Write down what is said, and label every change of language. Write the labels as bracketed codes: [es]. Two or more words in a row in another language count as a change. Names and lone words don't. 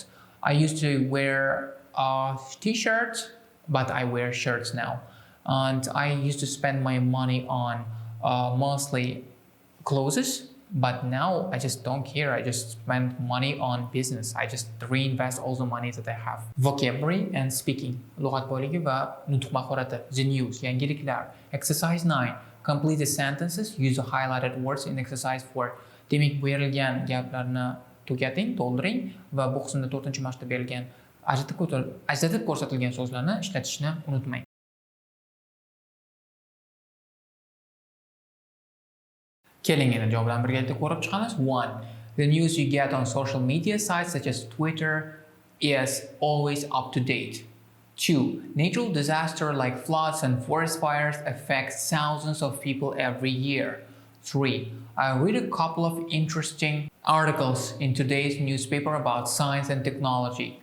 [en] I used to wear t-shirts, but I wear shirts now. And I used to spend my money on mostly clothes. But now I just don't care. I just spend money on business. I just reinvest all the money that I have. Vocabulary and speaking. [uz] Lug'at boyligi va nutq mahorati. [en] The news, yangiliklar. Exercise 9. Complete the sentences. Use the highlighted words in exercise 4. [uz] Demak, berilgan gaplarni tugating, to'ldiring va bu qismda 4-mashqda berilgan ajratib ko'rsatilgan so'zlarni ishlatishni unutmang. Keling, endi javoblarni birgalikda ko'rib chiqamiz. [en] 1. The news you get on social media sites such as Twitter is always up to date. 2. Natural disasters like floods and forest fires affect thousands of people every year. 3. I read a couple of interesting articles in today's newspaper about science and technology.